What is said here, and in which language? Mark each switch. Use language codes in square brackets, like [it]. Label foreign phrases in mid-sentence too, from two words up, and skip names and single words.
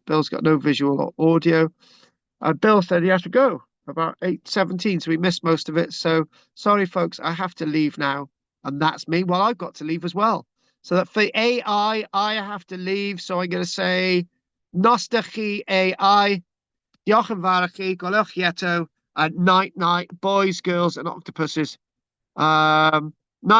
[en] Bill's got no visual or audio. Bill said he has to go about 8:17, so we missed most of it. So sorry, folks, I have to leave now. And that's me. Well, I've got to leave as well. So that for AI, I have to leave. So I'm going to say, [cy] Nosta chi AI, diolch yn fawr chi, gwelwch chi eto, [en] and night, night, boys, girls, and octopuses. No,